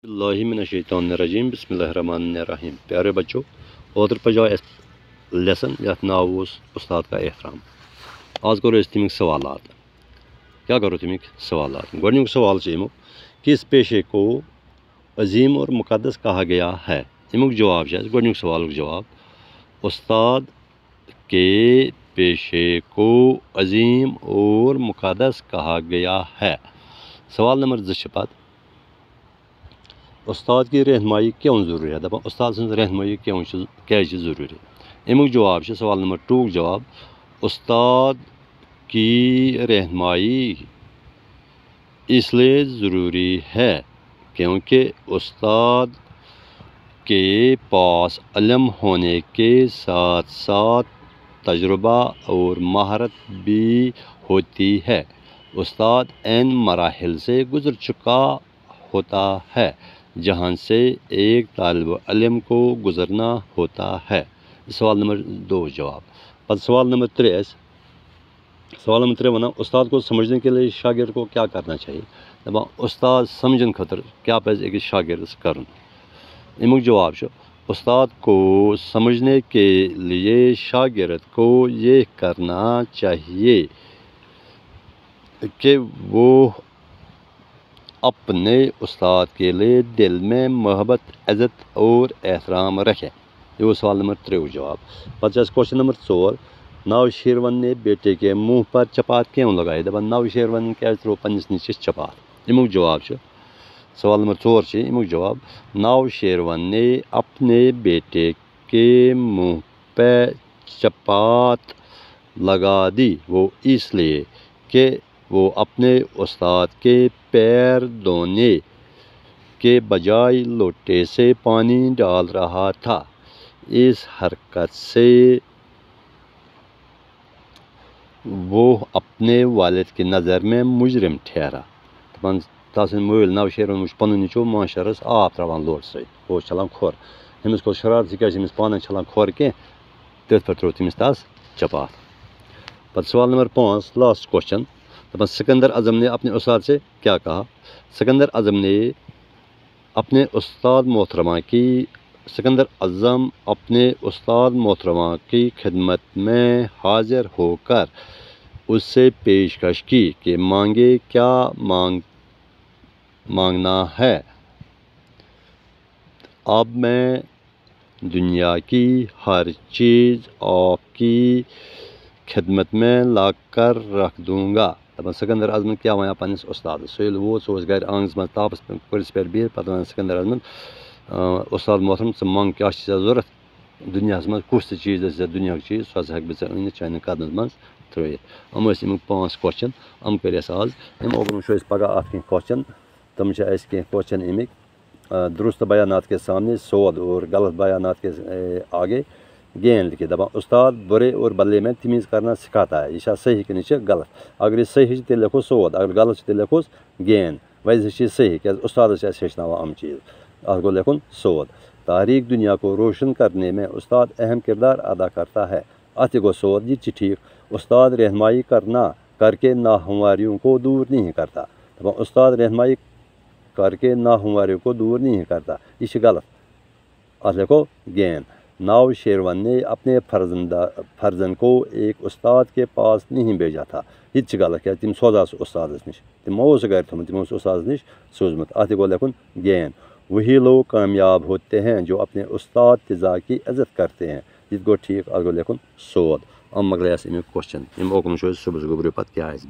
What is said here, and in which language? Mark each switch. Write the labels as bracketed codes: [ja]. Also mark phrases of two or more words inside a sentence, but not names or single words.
[ar] اللہ من الشیطان الرجیم بسم اللہ الرحمن الرحیم. [ur] پیارے بچوں، [ks] اوتر پجو لیسن یت ناو [ur] استاد کا احترام. [ks] آج کرو اس تمیک سوالات. کیا کرو تمیک سوالات؟ گۄڈنیُک سوال چھُ امیُک، [ur] کس پیشے کو عظیم اور مقدس کہا گیا ہے؟ [ks] امیُک جواب چھُ گۄڈنیُک سوالُک جواب، [ur] استاد کے پیشے کو عظیم اور مقدس کہا گیا ہے. [ks] سوال نمبر 2 چھُ پتہٕ، [ur] استاد کی رہنمائی کیوں ضروری ہے؟ [ks] دپان استاد سٕنٛز رہنمائی کیٛازِ چھِ ضروٗری؟ امیُک جواب چھُ سوال نمبر 2 جواب، [ur] استاد کی رہنمائی اس لیے ضروری ہے کیونکہ استاد کے پاس علم ہونے کے ساتھ ساتھ تجربہ اور مہارت بھی ہوتی ہے. استاد ان مراحل سے گزر چکا ہوتا ہے جہاں سے ایک طالب علم کو گزرنا ہوتا ہے. [ks] سوال نمبر 2 جواب. پتہ سوال نمبر 3 سوال نمبر 3 ونان، [ur] استاد کو سمجھنے کے لیے شاگرد کو کیا کرنا چاہیے؟ [ks] دپان استاد سمجھن خاطر کیا پزِ أکِس شاگردس کرُن؟ امیُک جواب چھُ، [ur] استاد کو سمجھنے کے لیے شاگرد کو یہ کرنا چاہیے کہ وہ اپنے استاد کے لیے دل میں محبت، عزت اور احترام رکھے. [ks] یہ وہ سوال نمبر 3 جواب. پتہ کوشچن نمبر 4، [ur] نوشیروان نے بیٹے کے منہ پر چپات کیوں لگائی؟ [ks] دپان نوشیروان کیٛازِ ترٛوو پننس نیٚچوِس چپات؟ امیُک جواب چھُ سوال نمبر 4 چھُ امیُک جواب، [ur] نوشیروان نے اپنے بیٹے کے منہ پہ چپات لگا دی وہ اس لیے کہ وہ اپنے استاد کے پیر دھونے کے بجائے لوٹے سے پانی ڈال رہا تھا. اس حرکت سے وہ اپنے والد کی نظر میں مجرم ٹھہرا. [ks] دپان تسٕنٛدۍ مٲلۍ نوشیروان وُچھ پنُن نیٚچوٗ ماشٹرس آب تراوان لوٹہٕ سۭتۍ، ہُہ اوس چھلان کھۄر. أمِس کھوٚت شرارت، یہِ کیٛازِ چھِ أمِس پانَے چھلان کھۄر کینٛہہ، تٔتھۍ پٮ۪ٹھ ترٛوو تٔمِس تس چپات. پتہٕ سوال نمبر 5 [en] last question. [ks] دپان [ur] سکندر اعظم نے اپنے استاد سے کیا کہا؟ سکندر اعظم اپنے استاد محترمہ کی خدمت میں حاضر ہو کر اس سے پیشکش کی کہ مانگے کیا مانگنا ہے. اب میں دنیا کی ہر چیز آپ کی خدمت میں لا کر رکھ دوں گا. [ks] دپان سکندر اعظم کیا ونان پننس استادس؟ سُہ ییٚلہِ ووت، سُہ اوس گرِ آنگنس منٛز تاپس کُلِس پٮ۪ٹھ بِہِتھ. پتہٕ ونان سکندر اعظمن، استاد محترم ژٕ منٛگ کیٛاہ چھُ ژےٚ ضروٗرت دُنیاہس منٛز، کُس تہِ چیٖز آسہِ ژےٚ دُنیاہُک چیٖز سُہ ہسا ہٮ۪کہٕ بہٕ ژےٚ أنِتھ چانٮ۪ن قدمن منٛز ترٛٲیِتھ. یِم ٲسۍ امیُک 5 کوسچن، یِم کٔرۍ اَسہِ آز. اَمہِ اوٚبرٕ وٕچھو أسۍ پگاہ اَتھ کینٛہہ کوسچن. تِم چھِ اَسہِ کینٛہہ کوسچن امیِکۍ، [ur] درست بیانات کے سامنے سود اور غلط بیانات کے آگے گین لکھے. دپان استاد برے اور بدلے میں تمیز کرنا سکھاتا ہے. [ks] یہ چھا صحیح کِنہٕ یہِ چھِ غلط؟ اگر یہِ صحیح چھِ تیٚلہِ لیکھو سود، اگر غلط چھِ تیٚلہِ لیکھوس گین. ویسے چھِ یہِ صحیح کیٛازِ استادس چھِ اَسہِ ہیٚچھناوان یِم چیٖز. اَتھ گوٚو لیکھُن سود. [ur] تاریخ دنیا کو روشن کرنے میں استاد اہم کردار ادا کرتا ہے. [ks] اتھ تہِ گوٚو سود، یہِ تہِ چھِ ٹھیٖک. [ur] استاد رہنمائی کر کے ناہمواریوں کو دور نہیں کرتا. دپان استاد رہنمائی کر کے ناہمواریوں کو دور نہیں کرتا. [ks] یہ چھِ غلط، اتھ لیکھو گین. [ur] نوشیروان نے اپنے فرزند کو ایک استاد کے پاس نہیں بھیجا تھا. [ks] یہ تہِ چھِ غلط کیٛازِ تِم سوزاو سُہ استادس نِش، تِمو اوس سُہ گرِ تھوٚمُت، تِمو اوس استادس نِش سوٗزمُت. اتھ تہِ گوٚو لیکھُن گین. [ur] وہی لوگ کامیاب ہوتے ہیں جو اپنے استاد فضا کی عزت کرتے ہیں. [ks] یہ تہِ گوٚو ٹھیٖک، اتھ گوٚو لیکھُن سود. یِم مۄکلے اَسہِ امیُک کوسچن. یِم اوکُن وٕچھو أسۍ صُبحس گوٚبرِ پتہٕ کیٛاہ آسہِ.